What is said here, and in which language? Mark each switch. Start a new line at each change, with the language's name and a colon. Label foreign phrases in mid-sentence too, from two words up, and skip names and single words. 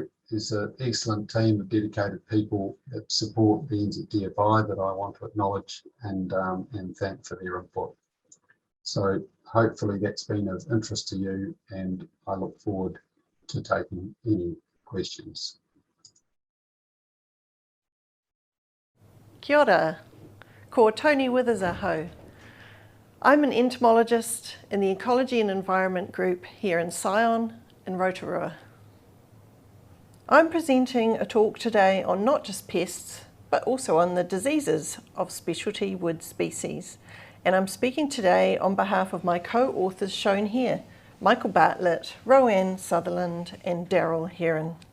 English: There's an excellent team of dedicated people that support the NZDFI that I want to acknowledge and thank for their input. So hopefully that's been of interest to you, and I look forward to taking any questions.
Māori: Kia ora, ko Tony Withers aho.
English: I'm an entomologist in the Ecology and Environment group here in Sion in Rotorua. I'm presenting a talk today on not just pests, but also on the diseases of specialty wood species. And I'm speaking today on behalf of my co-authors shown here, Michael Bartlett, Roanne Sutherland, and Daryl Heron.